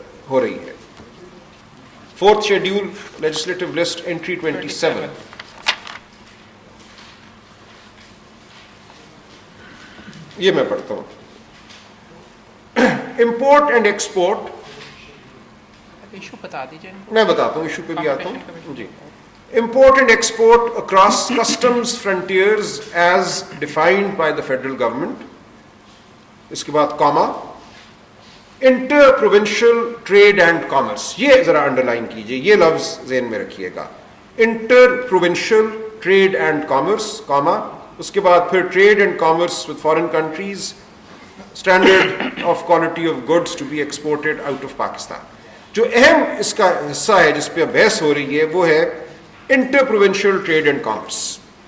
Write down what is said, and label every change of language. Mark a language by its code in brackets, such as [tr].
[ur] ہو رہی ہے۔ 4th schedule legislative list entry 27، یہ میں پڑھتا ہوں۔ امپورٹ اینڈ ایکسپورٹ، ایشو بتا دیجیے، میں بتاتا ہوں، ایشو پہ بھی آتا ہوں جی۔ [en] Import and export across customs frontiers as defined by the federal government. [ur] اس کے بعد Cama, [en] inter-provincial trade and commerce، [ur] یہ ذرا انڈرلائن کیجئے، یہ لفظ ذہن میں رکھیے گا، inter-provincial [en] trade and commerce، comma, اس کے بعد پھر trade and commerce with foreign countries، standard of quality of goods to be exported out of Pakistan۔ [ur] جو اہم اس کا حصہ ہے جس پہ بحث ہو رہی ہے وہ ہے inter provincial trade and commerce.